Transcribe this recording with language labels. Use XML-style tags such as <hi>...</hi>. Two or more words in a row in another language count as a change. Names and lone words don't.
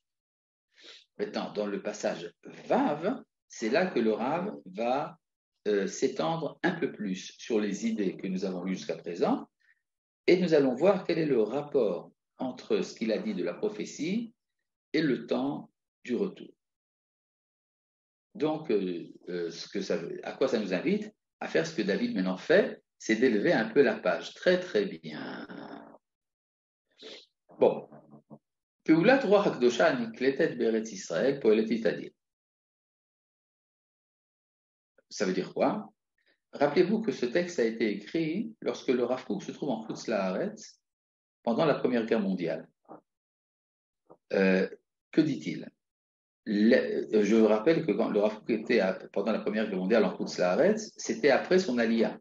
<fr>Maintenant, dans le passage Vav, c'est là que le Rav va s'étendre un peu plus sur les idées que nous avons lues jusqu'à présent, et nous allons voir quel est le rapport entre ce qu'il a dit de la prophétie et le temps du retour. Donc, à quoi ça nous invite? À faire ce que David maintenant fait, c'est d'élever un peu la page. Très, très bien. Bon.</fr> <he>פעולת רוח הקדושה הנקלטת בארץ ישראל פועלת תדיר.</he> <fr>Ça veut dire quoi? Rappelez-vous que ce texte a été écrit lorsque le Rav Kook se trouve en</fr> <he>חוץ לארץ</he> <fr>pendant la Première Guerre mondiale. Que dit-il? Je vous rappelle que quand le Rav Kook était pendant la Première Guerre mondiale en</fr> <he>חוץ לארץ,</he> <fr>c'était après son Aliyah.</fr>